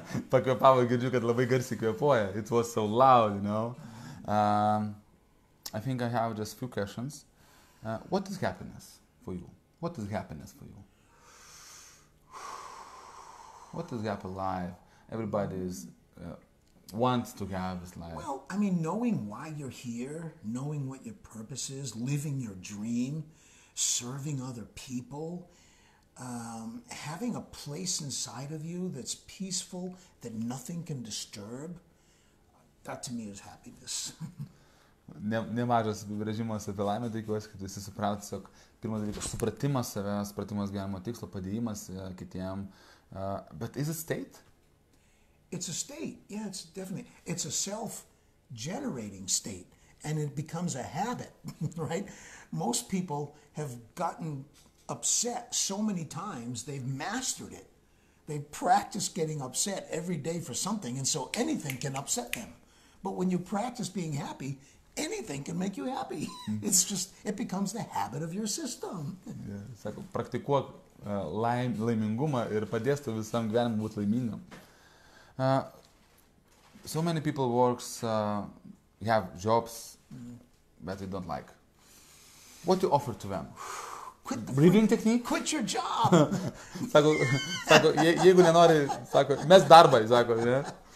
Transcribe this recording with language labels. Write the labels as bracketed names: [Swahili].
[Lithuanian] Pakvėpavo, girdžiu, kad labai garsiai kvėpuoja. [English] It was so loud, you know. I think I have just a few questions. What is happiness for you? What is happiness for you? What is happy life? Everybody wants to have this life. Well, I mean, knowing why you're here, knowing what your purpose is, living your dream, serving other people, having a place inside of you that's peaceful, that nothing can disturb, that to me is happiness. [Lithuanian] Nemažas apibrėžimas apie laimę, tikiuosi, kad visi suprato, tiesiog pirmas dalykas, supratimas savęs, supratimas gyvenimo tikslo, padėjimas kitiem. [English] But is it state? It's a state, yeah, it's definitely. It's a self-generating state, and it becomes a habit, right? Most people have gotten upset so many times, they've mastered it. They've practiced getting upset every day for something, and so anything can upset them. But when you practice being happy, anything can make you happy. It's just, it becomes the habit of your system. [Lithuanian] Yeah, sako, praktikuok laimingumą ir padės tau visam gyvenimui būti laimingam. [English] So many people have jobs that they don't like. What do you offer to them? Breathing technique? Quit your job. [Lithuanian] Sako, jeigu nenori, sako, mes darbą, sako, yeah?